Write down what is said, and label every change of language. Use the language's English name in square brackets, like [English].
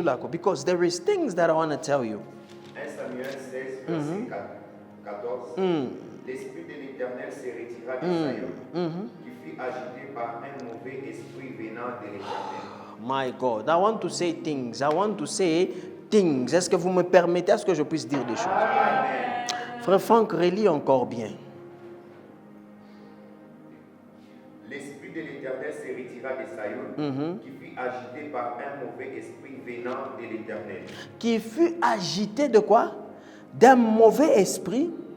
[English] Because there is things that I want to tell you. [French] 1 Samuel 16, verset 14. L'esprit de l'Éternel se retira d'Israël, qui fut agité par un mauvais esprit venant de l'Éternel. [English] My God, I want to say things. I want to say things. [French] Est-ce que vous me permettez à ce que je puisse dire des choses? Frère Franck, relis encore bien. L'esprit de l'Éternel se retira de Saïon, qui fut agité par un mauvais esprit venant de l'Éternel. Qui fut agité de quoi? D'un mauvais esprit.